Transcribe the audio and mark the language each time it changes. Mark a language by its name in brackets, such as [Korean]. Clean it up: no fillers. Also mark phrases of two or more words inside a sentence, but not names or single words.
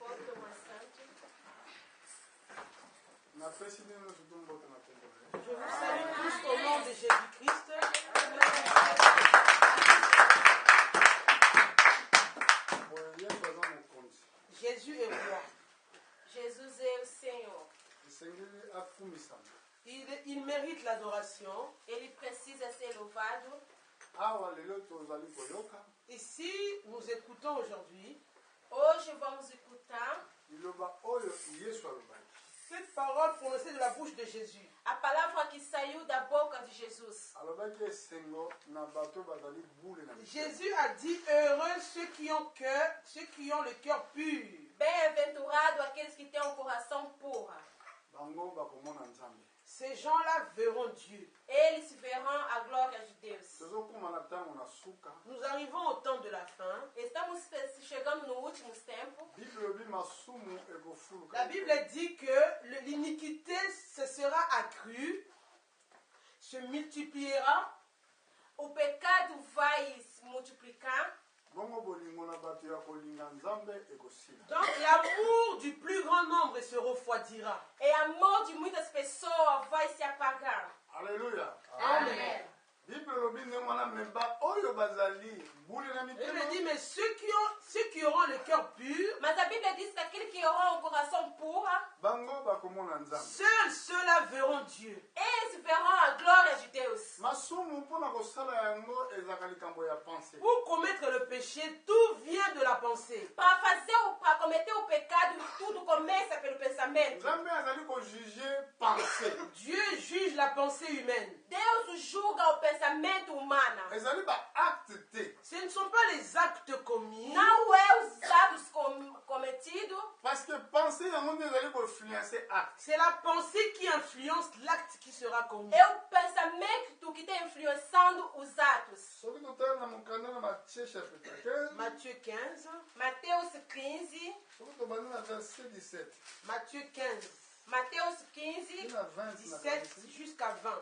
[French] Porte-moi sainte. Je vous salue tous au nom de Jésus-Christ. Jésus est roi. [Portuguese] Jesus é o Senhor. [French] Il mérite l'adoration. [Portuguese] Ele precisa ser louvado. [French] Ici, nous écoutons aujourd'hui [Portuguese] Hoje vamos escutar [French] cette parole prononcée de la bouche de Jésus. [Portuguese] a palavra que saiu da boca de Jesus. [French] Jésus a dit heureux ceux qui ont le cœur pur. [Portuguese] Bem-aventurado aqueles que têm um coração puro. [French] Ces gens-là verront Dieu. [Portuguese] Eles verão a glória de Deus. [French] Nous arrivons au temps de la fin. [Portuguese] Estamos chegando no último tempo. [French] La Bible dit que l'iniquité se sera accrue, se multipliera. [Portuguese] O pecado vai se multiplicar. [French] Donc l'amour du plus grand nombre se refroidira. [Portuguese] E o amor de muitas pessoas vai se apagar. [French] Alléluia. [Portuguese] Amen. [French] Il me dit, mais ceux qui auront le cœur pur, [Portuguese] Mas a Bíblia diz que aqueles que aurão um coração puro, [French] seuls ceux-là verront Dieu. [Portuguese] eles verão a glória de Deus. [French] Pour commettre le péché, tout vient de la pensée. [Portuguese] Para cometer o pecado, tudo começa pelo pensamento. [French] Dieu juge la pensée humaine. [Portuguese] Deus julga o pensamento humano. [French] Ce ne sont pas les actes commis, [Portuguese] Não é os atos cometidos, [French] Parce que penser dans monde acte. c'est la pensée qui influence l'acte qui sera commis. [Portuguese] é o pensamento que está influenciando os atos. [French] Matthieu 15, [Portuguese] Mateus 15, [French] Matthieu 15, [Portuguese] Mateus 15, [French] 17 jusqu'à 20.